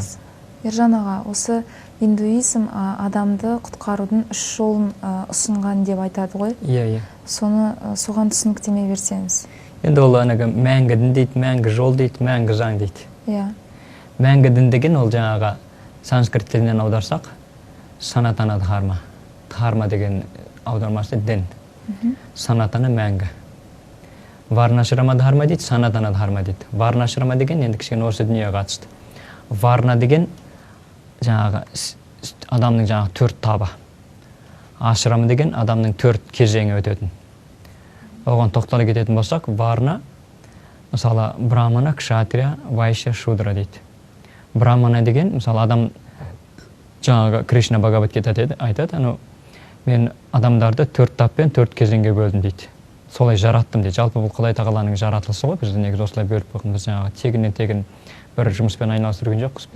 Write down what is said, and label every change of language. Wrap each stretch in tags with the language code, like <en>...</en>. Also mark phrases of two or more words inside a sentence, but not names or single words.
<kk>Ержан аға, осы индуизм адамды құтқарудың 3 жолын ұсынған деп айтады ғой. Соған түсініктеме берсеңіз. Енді ол мәңгі дін дейді, мәңгі жол дейді, мәңгі заң дейді. Мәңгі дін деген ол жаңағы санскрит тілінен аударсақ,</kk> <sa>санатана дхарма.</sa> <kk>Дхарма деген аудармасы дін. Санатана мәңгі.</kk> <sa>Варнашрама дхарма</sa> <kk>дейді,</kk> <sa>санатана дхарма</sa> <kk>дейді. Варнашрама деген енді кішкене осы дүниеге қатысты. Варна деген жаңағы адамның жаңағы 4 табы. Ашрама деген адамның 4 кезеңі өтетін. Оған тоқтала кететін болсақ, варна, мысалы,</kk> <sa>брамана, кшатрия, вайшя, шудра дейді.</sa> <kk>Брамана деген, мысалы, адам жаңағы Кришна Бхагавад-гитада айтады, мен адамдарды 4 таппен 4 кезеңге бөлдім дейді. Солай жараттым дейді. Жалпы бұл Құдай тағаланың жаратылысы ғой, бізді негізі осылай бөліп қойған. Біз жаңағы тегіннен тегін бір жұмыспен айналысып жүрген жоқпыз.</kk>